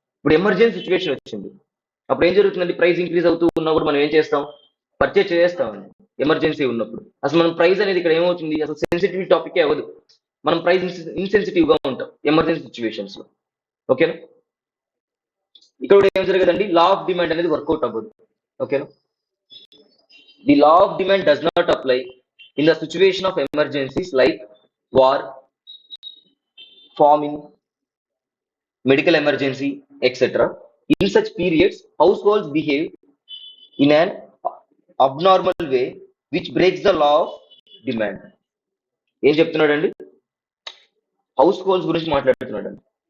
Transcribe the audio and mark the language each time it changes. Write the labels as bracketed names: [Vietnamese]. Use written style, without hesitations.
[Telugu] ఇప్పుడు emergency situation వచ్చింది, అప్పుడు ఏం జరుగుతుందండి, ప్రైస్ ఇంక్రీజ్ అవుతూ ఉన్నా కూడా మనం ఏం చేస్తాం, పర్చేజ్ చేస్తామండి. ఎమర్జెన్సీ ఉన్నప్పుడు అసలు మనం ప్రైస్ అనేది ఇక్కడ ఏమవుతుంది, అసలు సెన్సిటివ్ టాపిక్ అవ్వదు, మనం ప్రైస్ ఇన్సెన్సిటివ్ గా ఉంటాం ఎమర్జెన్సీ సిచ్యువేషన్స్ లో. ఓకేనా? ఇక్కడ కూడా ఏం జరగదండి, లా ఆఫ్ డిమాండ్ అనేది వర్కౌట్ అవ్వదు. ఓకేనా? [English] The law of demand does not apply in the situation of emergencies like war, famine, medical emergency, etc. In such periods, households behave in an abnormal way which breaks the law of demand. [Telugu] ఏం చెప్తున్నాడండి, house holds గురించి మాట్లాడుతున్నాడండి.